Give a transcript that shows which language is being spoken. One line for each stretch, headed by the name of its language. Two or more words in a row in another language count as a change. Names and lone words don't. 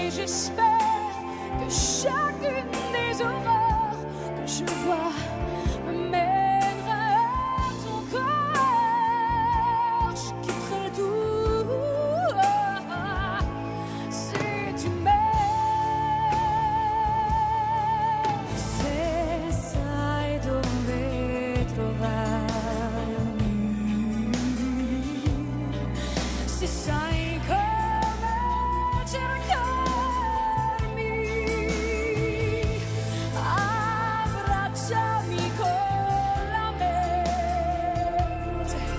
French: Et j'espère que chacune des aurores que je vois me mènera à ton corps. Je quitterai tout si tu m'aimes.
Italian: Se sai dove trovarmi, se sai come cercarmi, abbracciami con la mente.